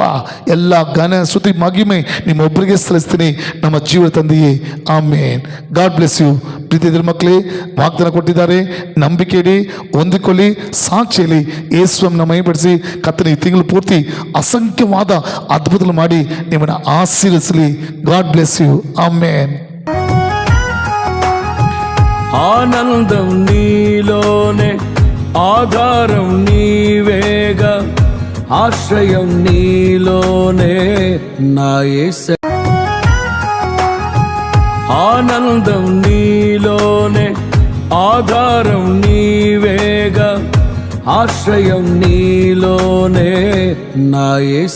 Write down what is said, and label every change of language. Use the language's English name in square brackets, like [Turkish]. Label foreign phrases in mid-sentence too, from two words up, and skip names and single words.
[Kannada] ಎಲ್ಲ ಘನ ಸ್ತುತಿ ಮಹಿಮೆ ನಿಮ್ಮೊಬ್ಬರಿಗೆ ಸಲ್ಲಿಸ್ತೀನಿ ನಮ್ಮ ಜೀವನ ತಂದೆಯೇ, ಆಮೇನ್. [English] God bless you. [Kannada] ಪ್ರೀತಿಯ ಮಕ್ಕಳೇ, ವಾಗ್ದಾನ ಕೊಟ್ಟಿದ್ದಾರೆ, ನಂಬಿಕೆ ಇಡಿ, ಹೊಂದಿಕೊಳ್ಳಿ, ಸಾಕ್ಷಿಯಲ್ಲಿ ಯೇಸುವನ್ನು ಮಹಿಮೆಪಡಿಸಿ ಕರ್ತನ ಈ ತಿಂಗಳು ಪೂರ್ತಿ ಅಸಂಖ್ಯವಾದ ಅದ್ಭುತಗಳು ಮಾಡಿ ನಿಮ್ಮನ್ನು ಆಶೀರ್ವದಿಸಲಿ. [English] God bless you. [Kannada] ಆಮೇನ್. [Telugu] ఆనందం నీలోనే, ఆధారం నీవేగా, ఆశ్రయం నీలోనే నా యేసయ్యా. ఆనందం నీలోనే, ఆధారం నీవేగా, ఆశ్రయం నీలోనే నా యేసయ్యా.